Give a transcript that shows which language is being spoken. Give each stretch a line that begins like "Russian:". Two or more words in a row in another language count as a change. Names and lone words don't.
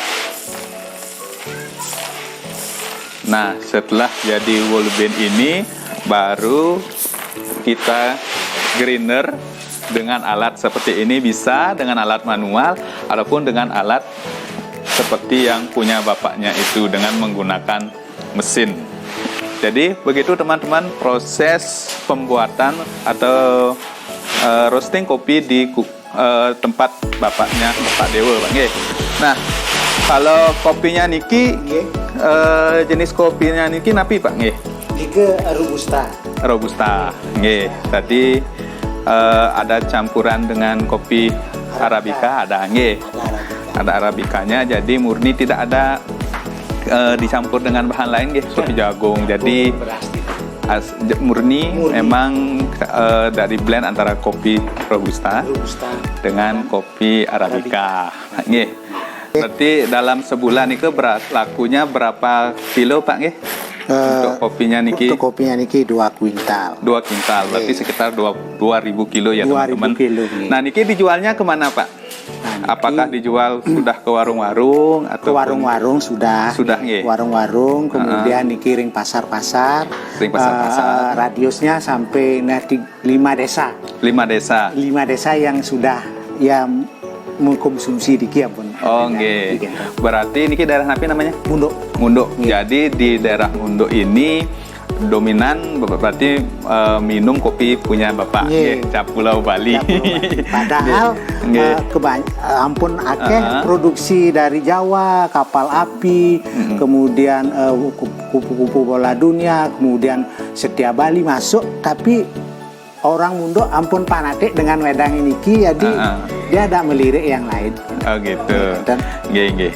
Indonesian: Nah, setelah jadi whole bean ini baru kita grinder dengan alat seperti ini, bisa dengan alat manual ataupun dengan alat seperti yang punya bapaknya itu dengan menggunakan mesin. Jadi begitu teman-teman proses pembuatan atau roasting kopi di tempat bapaknya Bapak Dewa Pak nggih. Nah, kalau kopinya niki jenis kopinya
Balinese: niki napi
Indonesian: Pak nggih?
Balinese: Niki robusta. Robusta nggih.
Indonesian: Tadi ada campuran dengan kopi arabica ada nggih. Ada arabikanya, jadi murni, tidak ada dicampur dengan bahan lain nggih, kopi jagung. Jadi murni memang dari blend antara kopi robusta dengan kopi arabica nggih. Berarti dalam sebulan itu lakunya berapa kilo Pak nggih? Untuk kopinya niki? Untuk kopinya niki 2 kuintal. 2 kuintal, berarti sekitar 2.000 kilo ya teman-teman. Nah niki dijualnya kemana Pak? Nah, apakah dijual sudah ke warung-warung atau? Ke warung-warung sudah. Sudah nggih. Warung-warung, kemudian
Balinese: niki ring pasar-pasar. Ring pasar-pasar.
Indonesian: Radiusnya sampai 5 desa. 5 desa. 5 desa yang sudah ya mengkonsumsi diki pun.
Balinese: Oh nggih.
Indonesian: Berarti niki daerah napi namanya? Munduk. Munduk. Jadi di daerah Munduk ini dominan berarti minum kopi punya Bapak nggih, cap Pulau Bali. Padahal
Balinese: ampun akeh
Indonesian: produksi dari Jawa, kapal api, kemudian kupu-kupu bola dunia, kemudian Setia Bali masuk, tapi orang Munduk ampun fanatik dengan wedang ini jadi dia ada melirik yang lain. Oh gitu. Nggih.